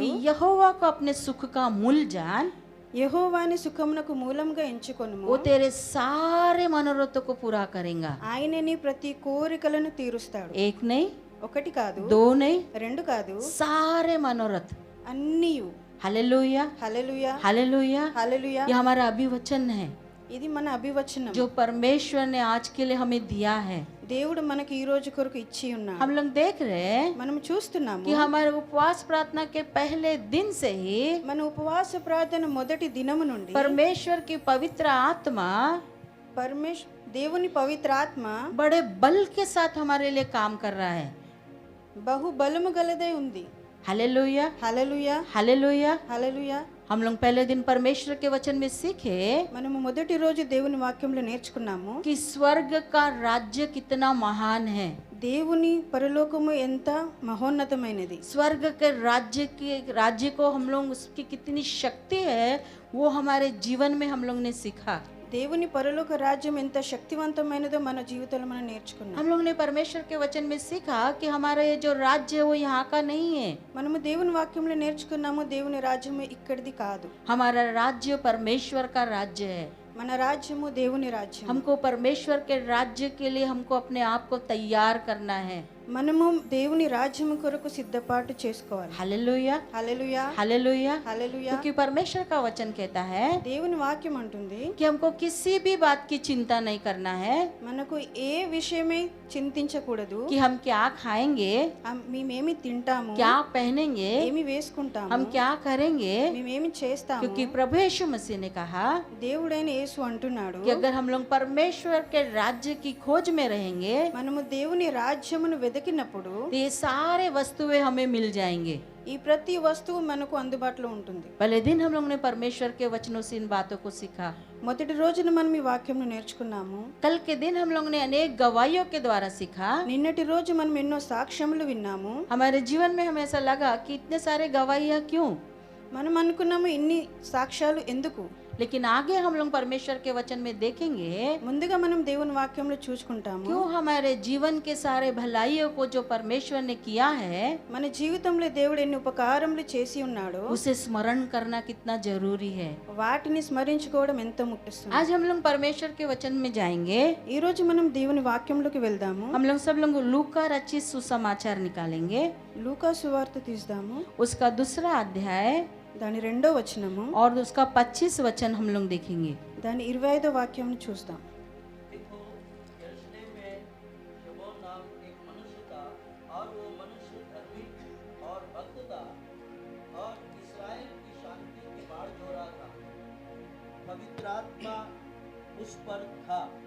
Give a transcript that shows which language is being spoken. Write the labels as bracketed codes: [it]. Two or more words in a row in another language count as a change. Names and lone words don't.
[hi] कि यहोवा को अपने सुख का मूल जान, [te] యెహోవాని సుఖమునకు మూలంగా ఎంచుకొనుము. [hi] वो तेरे सारे मनोरथों को पूरा करेगा। [te] ఆయనే నీ ప్రతి కోరికలను తీరుస్తాడు. [hi] एक नहीं, [te] ఒకటి కాదు, [hi] दो नहीं, [te] రెండు కాదు, [hi] सारे मनोरथ। [te] అన్నీయు. [hi] हालेलुया, [te] హల్లెలూయా, [hi] हालेलुया। [te] హల్లెలూయా. [hi] ये हमारा अभिवचन है [te] ఇది మన అభివచనం. [hi] जो परमेश्वर ने आज के लिए हमें दिया है। [te] దేవుడు మనకి ఈ రోజు కొరకు ఇచ్చి ఉన్నాడు. [hi] हम लोग देख रहे हैं [te] మనం చూస్తున్నాము [hi] कि हमारे उपवास प्रार्थना के पहले दिन से ही [te] మన ఉపవాస ప్రార్థన మొదటి దినము నుండి [hi] परमेश्वर की पवित्र आत्मा [te] దేవుని పవిత్ర ఆత్మ [hi] बड़े बल के साथ हमारे लिए काम कर रहा है। [te] బహు బలము గలదై ఉంది. [hi] हालेलुया, [te] హల్లెలూయా, [hi] हालेलुया। [te] హల్లెలూయా. [hi] हम लोग पहले दिन परमेश्वर के वचन में सीखे [te] మనము మొదటి రోజు దేవుని వాక్యంలో నేర్చుకున్నాము [hi] कि स्वर्ग का राज्य कितना महान है। [te] దేవుని పరలోకము ఎంత మహోన్నతమైనది. [hi] स्वर्ग के राज्य को हम लोग उसकी कितनी शक्ति है वो हमारे जीवन में हम लोग ने सीखा। [te] దేవుని పరలోక రాజ్యం ఎంత శక్తివంతమైనదో మన జీవితంలో మనం నేర్చుకున్నాం. [hi] हम लोग ने परमेश्वर के वचन में सीखा कि हमारा ये जो राज्य है वो यहाँ का नहीं है। [te] మనము దేవుని వాక్యంలో నేర్చుకున్నాము దేవుని రాజ్యము ఇక్కడిది కాదు. [hi] हमारा राज्य परमेश्वर का राज्य है। [te] మన రాజ్యము దేవుని రాజ్యం. [hi] हमको परमेश्वर के राज्य के लिए हमको अपने आप को तैयार करना है। [te] మనము దేవుని రాజ్యము కొరకు సిద్ధపాటు చేసుకోవాలి. [hi] हालेलुया, [te] హల్లెలూయా, [hi] हालेलुया। [te] హల్లెలూయా. [hi] क्योंकि परमेश्वर का वचन कहता है [te] దేవుని వాక్యం అంటుంది [hi] कि हमको किसी भी बात की चिंता नहीं करना है [te] మనకు ఏ విషయమే చింతించకూడదు. [hi] कि हम क्या खाएंगे, [te] మేమేమి తింటాము, [hi] क्या पहनेंगे, [te] ఏమి వేసుకుంటాము, [hi] हम क्या करेंगे, [te] మేమేమి చేస్తాము. [hi] क्योंकि प्रभु यीशु मसीह ने कहा [te] దేవుడైన యేసు అంటున్నాడు [hi] कि अगर हम लोग परमेश्वर के राज्य की खोज में रहेंगे [te] మనము దేవుని రాజ్యమును వెతికినప్పుడు [hi] तो ये सारे वस्तुएं हमें मिल जाएंगे। [te] ఈ ప్రతి వస్తువు మనకు అందుబాటులో ఉంటుంది. [hi] पहले दिन हम लोग ने परमेश्वर के वचनों से इन बातों को सीखा। [te] మొదటి రోజున మనం ఈ వాక్యంను నేర్చుకున్నాము. [hi] कल के दिन हम लोग ने अनेक गवाहियों के द्वारा सीखा. [te] నిన్నటి రోజు మనం ఎన్నో సాక్ష్యములు విన్నాము. [hi] हमारे जीवन में हमें ऐसा लगा कि इतने सारे गवाहियाँ क्यों, [te] మనం అనుకున్నాము ఇన్ని సాక్ష్యాలు ఎందుకు. [hi] लेकिन आगे हम लोग परमेश्वर के वचन में देखेंगे [te] ముందుగా మనం దేవుని వాక్యంలో చూసుకుంటాము. [hi] क्यों हमारे जीवन के सारे भलाइयों को जो परमेश्वर ने किया है [te] మన జీవితంలో దేవుడు ఎన్ని ఉపకారములు చేసి ఉన్నాడో [hi] उसे स्मरण करना कितना जरूरी है. [te] వాటిని స్మరించుకోవడం ఎంతో ముఖ్యం. [hi] आज हम लोग परमेश्वर के वचन में जाएंगे. [te] ఈ రోజు మనం దేవుని వాక్యంలోకి వెళ్దాము. [hi] हम लोग सब लोग लूका रचित सुसमाचार निकालेंगे. [te] లూకా సువార్త తీద్దాము. [hi] उसका दूसरा अध्याय [te] దాని 2వ వచనము [hi] और उसका 25 वचन हम लोग देखेंगे. [te] దాని 25వ వాక్యం చూద్దాం. [hi] देखो, यरूशलेम में शमौन नाम एक मनुष्य था और वो मनुष्य धर्मी और भक्त था और इस्राएल की शांति की बाढ़ जो रहा था. पवित्र आत्मा उस पर था